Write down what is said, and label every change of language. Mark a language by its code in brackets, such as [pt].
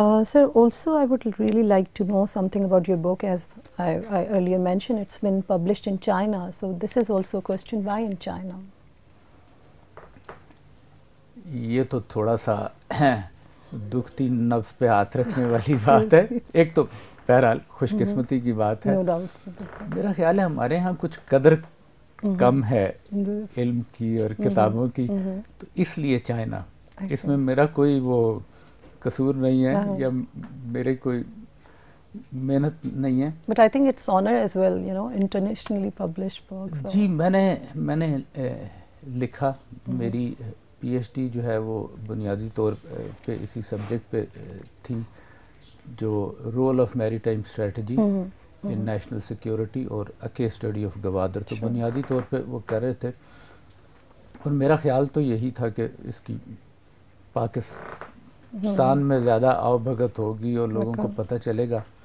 [en] Sir, also I would really like to know something about your book. As I earlier mentioned, it's been published in China. So this is also a question, why in China? [ur] یہ تو تھوڑا سا دکھتی نفس پہ ہاتھ رکھنے والی بات ہے. ایک تو بہرحال خوش قسمتی کی بات ہے. میرا خیال ہے ہمارے ہاں کچھ قدر کم ہے علم کی اور کتابوں کی، تو اس لیے چائنا. اس میں میرا کوئی وہ قصور نہیں ہے یا میرے کوئی محنت نہیں ہے. [en] But I think it's honor as well, you know, internationally published books. [ur] جی میں نے لکھا. میری پی ایچ ڈی جو ہے وہ بنیادی طور پہ اسی سبجیکٹ پہ تھی، جو [en] role of maritime strategy in national security [ur] اور [en] A case study of Gwadar. [ur] تو بنیادی طور پہ وہ کر رہے تھے، اور میرا خیال تو یہی تھا کہ اس کی پاکستان میں زیادہ آؤ بھگت ہوگی اور لوگوں کو پتہ چلے گا.